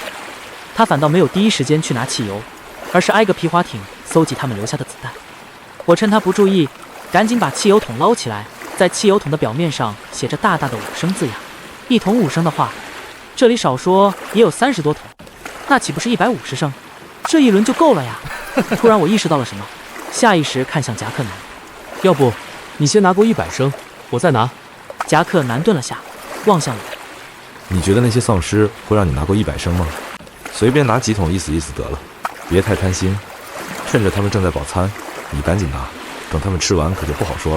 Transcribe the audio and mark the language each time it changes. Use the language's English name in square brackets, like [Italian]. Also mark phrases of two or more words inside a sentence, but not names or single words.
[Chinese] 他反倒沒有第一時間去拿汽油，而是挨個皮划艇搜集他們留下的子彈。我趁他不注意，趕緊把汽油桶撈起來，在汽油桶的表面上寫着大大的5升字樣。一桶5升的話，這裡少說也有30多桶，那豈不是150升？這一輪就夠了呀！突然我意識到了什麼，下意識看向夾克男，要不你先拿夠100升，我再拿。夾克男頓了下，望向我，你覺得那些喪屍會讓你拿夠100升嗎？隨便拿幾桶意思意思得了，別太貪心。趁着他們正在飽餐，你趕緊拿，等他們吃完可就不好說了。